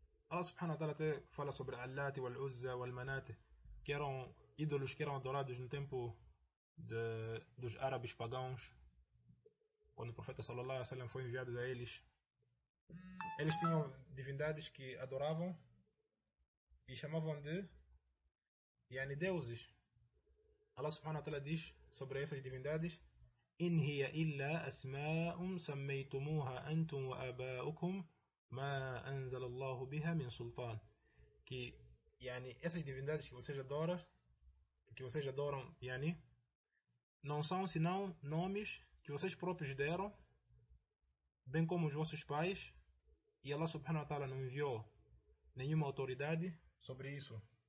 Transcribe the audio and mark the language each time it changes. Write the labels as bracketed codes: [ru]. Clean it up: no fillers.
[pt] Allah subhanahu wa ta'ala até fala sobre Al-Lat, Wal-Uzza, Wal-Manat, que eram ídolos que eram adorados no tempo dos árabes pagãos, quando o profeta sallallahu alaihi wa sallam foi enviado a eles. Eles tinham divindades que adoravam e chamavam de yani, deuses. Allah subhanahu wa ta'ala diz sobre essas divindades: [ar] إن هي إلا أسماء سميتموها أنتم وآباؤكم ما أنزل الله بها من سلطان. [pt] que essas divindades que vocês adoram, não são senão nomes que vocês próprios deram, bem como os vossos pais, e Allah subhanahu wa ta'ala não enviou nenhuma autoridade sobre isso.